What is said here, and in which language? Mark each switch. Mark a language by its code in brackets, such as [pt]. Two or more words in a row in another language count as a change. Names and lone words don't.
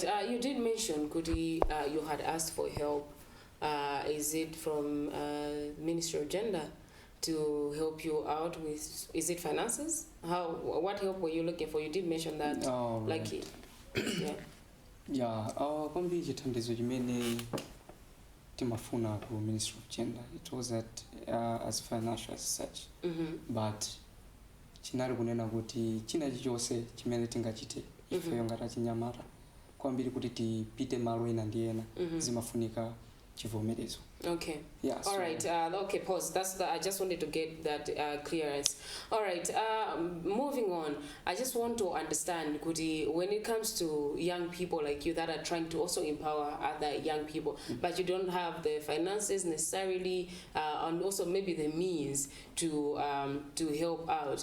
[en] You did mention, Kudi, you had asked for help. Is it from Ministry of Gender to help you out with? Is it finances? What help were you looking for? You did mention that. Oh, right. Yeah. Yeah. [ny] Kwambi chithandizo chimene timafuna ku Ministry of Gender. [en] It was as financial as such. [ny] But chinali kunena kuti china chichonse chimene tingachite ifeyo ngati achinyamata kwambiri kuti tipite malo ena ndi ena zimafunika chivomerezo. [en] Okay. Yeah. All right. Okay. Pause. I just wanted to get that clearance. All right. Moving on. I just want to understand, Kudi, when it comes to young people like you that are trying to also empower other young people, but you don't have the finances necessarily, and also maybe the means to help out.